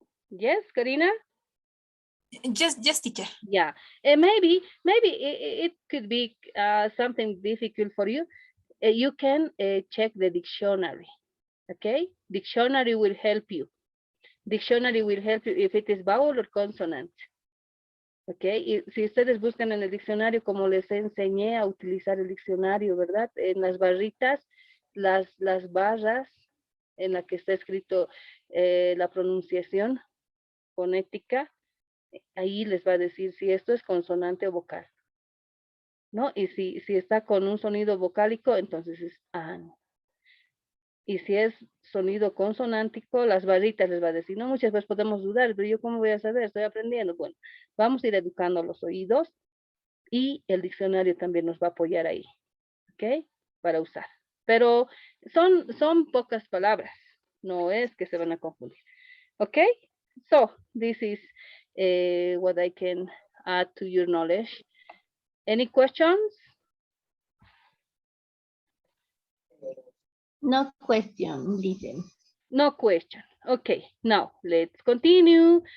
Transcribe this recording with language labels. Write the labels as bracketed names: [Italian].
[English] Yes, Karina? Yes, teacher. Yeah, and maybe it could be something difficult for you. You can check the dictionary, okay? Dictionary will help you. Dictionary will help you if it is vowel or consonant. [Spanish] Okay, y si ustedes buscan en el diccionario, como les enseñé a utilizar el diccionario, ¿verdad? En las barritas, las barras en la que está escrito la pronunciación fonética, ahí les va a decir si esto es consonante o vocal, ¿no? Y si está con un sonido vocálico, entonces es an. Y si es sonido consonántico, las barritas les va a decir, no, muchas veces podemos dudar, pero yo cómo voy a saber, estoy aprendiendo. Bueno, vamos a ir educando los oídos y el diccionario también nos va a apoyar ahí, ¿ok? Para usar. Pero son pocas palabras, no es que se van a confundir, ¿ok? [English] So, this is what I can add to your knowledge. Any questions? No question, [Spanish] dicen. [English] No question. Okay, now let's continue.